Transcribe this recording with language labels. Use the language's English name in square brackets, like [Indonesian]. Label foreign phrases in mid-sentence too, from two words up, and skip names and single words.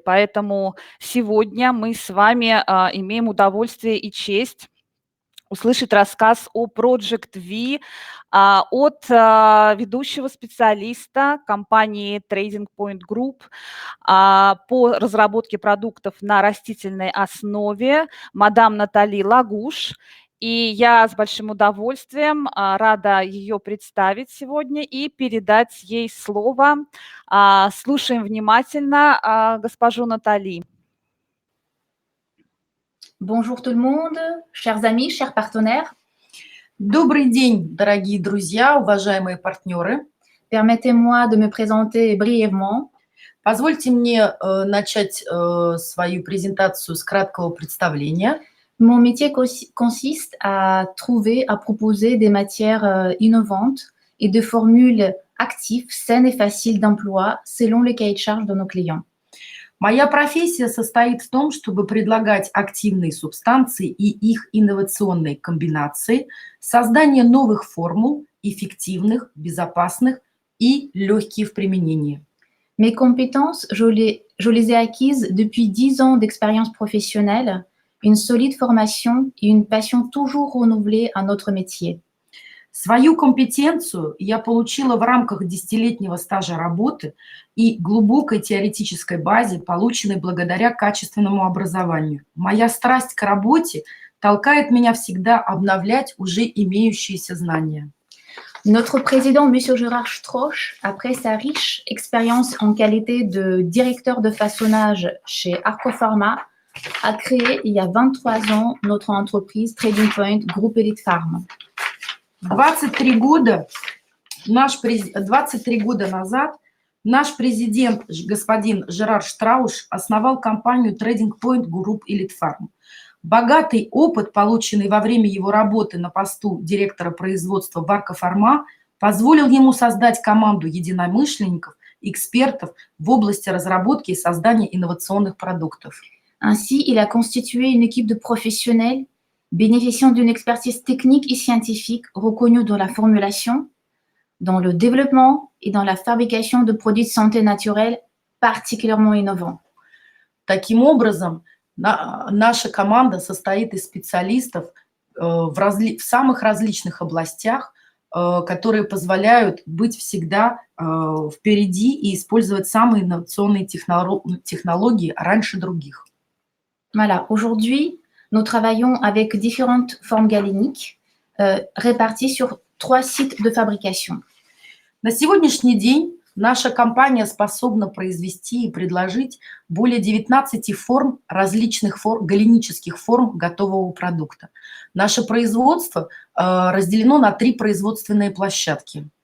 [Russian] Поэтому сегодня мы с вами имеем удовольствие и честь услышать рассказ о [English] Project V [Russian] от ведущего специалиста компании Trading Point Group по разработке продуктов на растительной основе, мадам Натали Лагуш. И я с большим удовольствием рада ее представить сегодня и передать ей слово. Слушаем внимательно госпожу Натали. [French] Bonjour tout le monde, chers amis, chers partenaires. [Russian] Добрый день, дорогие друзья, уважаемые партнеры. [French] Permettez-moi de me présenter brièvement. [Russian] Позвольте мне начать свою презентацию с краткого представления. [French] Mon métier consiste à trouver, à proposer des matières innovantes et des formules actives, saines et faciles d'emploi selon les cahiers de charge de nos clients. [Russian] Моя профессия состоит в том, чтобы предлагать активные субстанции и их инновационные комбинации, создание новых формул, эффективных, безопасных и легких в применении. [French] Mes compétences, je les ai acquises depuis 10 ans d'expérience professionnelle, une solide formation et une passion toujours renouvelée à notre métier. [Russian] Свою компетенцию я получила в рамках 10-летнего стажа работы и глубокой теоретической базе, полученной благодаря качественному образованию. Моя страсть к работе толкает меня всегда обновлять уже имеющиеся знания. [French] Notre président, M. Gérard Strauch, après sa riche expérience en qualité de directeur de façonnage chez Arcopharma, a créé il y a 23 ans notre entreprise Trading Point Group Elite Farm. [Russian] 23 года назад наш президент, господин Жерар Штрауш, основал компанию Trading Point Group Elite Farm. Богатый опыт, полученный во время его работы на посту директора производства в Arcopharma, позволил ему создать команду единомышленников, экспертов в области разработки и создания инновационных продуктов. [French] Ainsi, il a constitué une équipe de professionnels bénéficiant d'une expertise technique et scientifique reconnue dans la formulation, dans le développement et dans la fabrication de produits de santé naturelle particulièrement innovants. [Russian] Таким образом, наша команда состоит из специалистов в самых различных областях, которые позволяют быть всегда впереди и использовать самые инновационные технологии раньше других. [French] Voilà, aujourd'hui, nous travaillons avec différentes formes galéniques réparties sur 3 sites de fabrication. [Russian] На сегодняшний день наша компания способна произвести и предложить более 19 форм, различных галенических форм готового продукта. Наше производство разделено на 3 производственные площадки.